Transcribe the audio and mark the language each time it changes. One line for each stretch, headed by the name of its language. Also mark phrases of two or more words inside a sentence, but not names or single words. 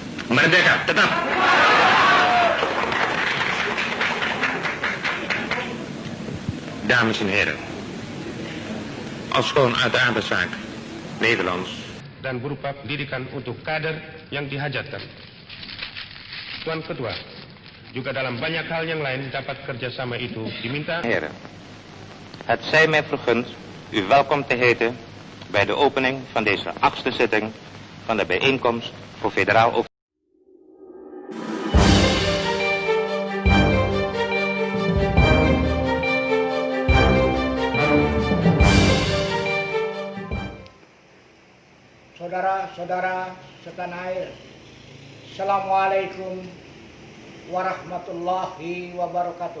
Indonesian: Merdeka, tetap.
Dutch: Dames en heren, ofschoon uit de aardzaak Nederlands
Indonesian: dan berupa pendidikan untuk kader yang dihajatkan. Tuan Ketua, juga dalam banyak hal yang lain dapat kerjasama itu diminta.
Dutch: Heren, het zij mij vergund u welkom te heten bij de opening van deze 8e zitting van de bijeenkomst voor federaal overleg.
Indonesian: Saudara-saudara setanah air,
Arabic: السلام عليكم ورحمة الله وبركاته.